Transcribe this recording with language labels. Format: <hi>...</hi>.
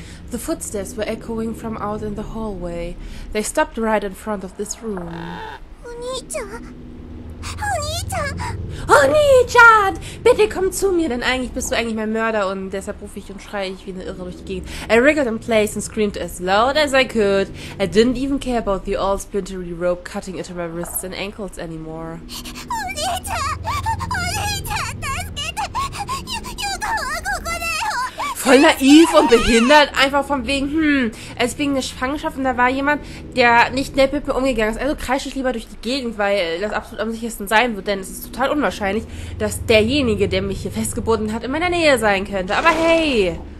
<en>The footsteps were echoing from out in the hallway. They stopped right in front of this room.</en> <ja>お兄ちゃん、お兄ちゃん。 ONI-CHAAAAAAAN!</ja> <de>Bitte komm zu mir, denn eigentlich bist du eigentlich mein Mörder und deshalb rufe ich und schreie ich wie eine Irre durch die Gegend.</de> <en>I wriggled in place and screamed as loud as I could. I didn't even care about the all splintery rope cutting into my wrists and ankles anymore.</en> <ja>お兄ちゃん、お兄ちゃん、助けて。 Yukaはここだよ。</ja> <de>Voll naiv und behindert, einfach von wegen, es wegen eine Schwangerschaft und da war jemand, der nicht nett mit mir umgegangen ist. Also kreische ich lieber durch die Gegend, weil das absolut am sichersten sein wird, denn es ist total unwahrscheinlich, dass derjenige, der mich hier festgebunden hat, in meiner Nähe sein könnte. Aber hey!</de>